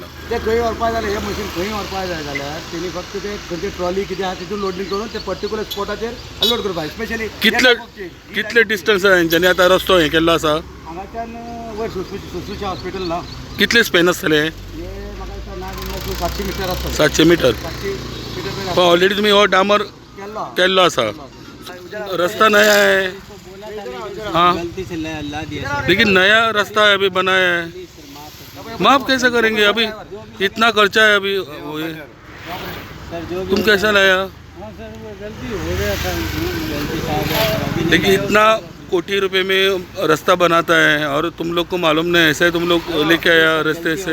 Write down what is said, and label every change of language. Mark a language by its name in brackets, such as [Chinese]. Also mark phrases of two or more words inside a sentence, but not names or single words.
[Konkani] ते खंय व्हरपाक जाय हे मशीन खंय व्हरपाक जाय जाल्यार तेणी फक्त ते खंयची ट्रॉली कितें आहा तितून लोडिंग करून ते पर्टिक्युलर स्पॉटाचेर अनलोड करपाक स्पेशली कितले डिस्टन्स हेंच्यांनी आतां रस्तो हें केल्लो आसा? हांगाच्यान वयर सुश्रुशा हॉस्पिटल ना कितले स्पॅन आसतले? हे म्हाका दिसता ना जाल्यार 700 मिटर आसतले. 700 मिटर. 700 मिटर पण ऑलरेडी तुम्ही हो डांबर केल्लो आसा. [Hindi] रास्ता नया है हाँ, लेकिन नया रास्ता है अभी बनाया है. माफ कैसे करेंगे? अभी इतना खर्चा है अभी तुम कैसा लाया? लेकिन इतना कोटी रुपए में रास्ता बनाता है और तुम लोग को मालूम नहीं, ऐसे तुम लोग लेके आया रास्ते से.